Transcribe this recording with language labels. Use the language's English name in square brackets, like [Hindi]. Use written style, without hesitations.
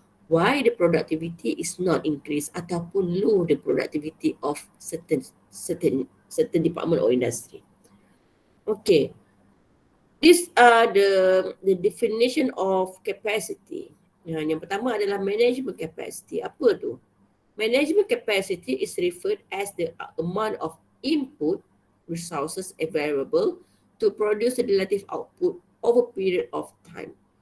[English] Why the productivity is not increased ataupun low the productivity of certain department or industry. Okay. These are the definition of capacity. [Malay] Yang pertama adalah management capacity. Apa tu? [English] Management capacity is referred as the amount of input resources available to produce a relative output over a period of time.